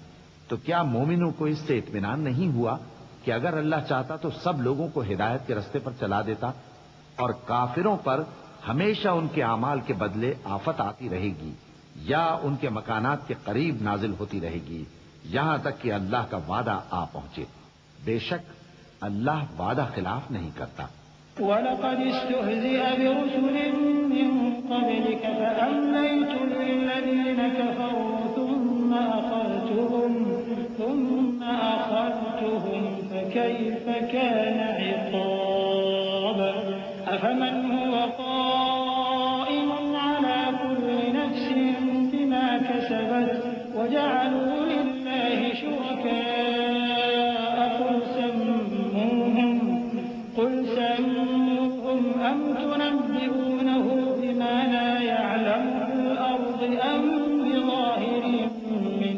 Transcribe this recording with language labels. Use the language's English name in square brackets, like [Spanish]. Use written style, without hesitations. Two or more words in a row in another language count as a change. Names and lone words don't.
[Hindi] तो क्या मोमिनों को इससे इत्मीनान नहीं हुआ कि अगर अल्लाह चाहता तो सब लोगों को हिदायत के रास्ते पर चला देता? और काफिरों पर हमेशा उनके आमाल के बदले आफत आती रहेगी या उनके मकानात के करीब नाजिल होती रहेगी यहां तक कि अल्लाह का वादा आ पहुंचे। बेशक अल्लाह वादा खिलाफ नहीं करता। [Arabic] ولقد استهزئ برسل من قبلك فأمليت للذين كفروا ثم أخذتهم فكيف كان عقاب. أفمن هو قائم على كل نفس بما كسبت وجعلوا لله شركاء قل سموهم أم تنبئونه بما لا يعلم في الأرض أم بظاهر من